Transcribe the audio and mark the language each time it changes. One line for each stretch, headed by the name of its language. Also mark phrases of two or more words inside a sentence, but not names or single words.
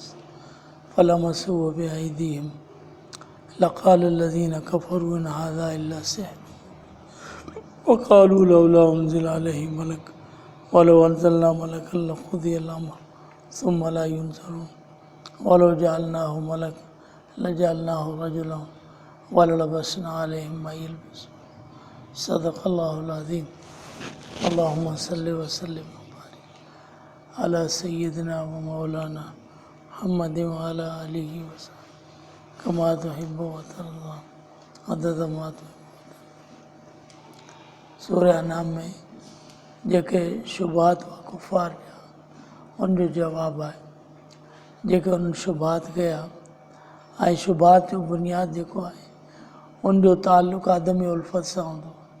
Arabic: فلمسوه بأيديهم لقال الذين كفروا إن هذا إلا سحر وقالوا لولا أنزل عليه ملك ولو أنزلنا ملكا لقضي الأمر ثم لا ينظرون ولو جعلناه ملكا لجعلناه رجلا وللبسنا عليهم ما يلبسون صدق الله العظيم. اللهم صل وسلم وبارك على سيدنا ومولانا محمد وعلى آله وصحبه كما تحب وترضى عدد ما تحب.
Sindhi: सूरह अनाम में जेके शुबहात व कुफ़ार जा उन जो जवाब आहे जेके उन्हनि शुबहात कया ऐं शुबहात जो बुनियाद जेको आहे उन जो ताल्लुक़ आदमी उल्फत सां हूंदो।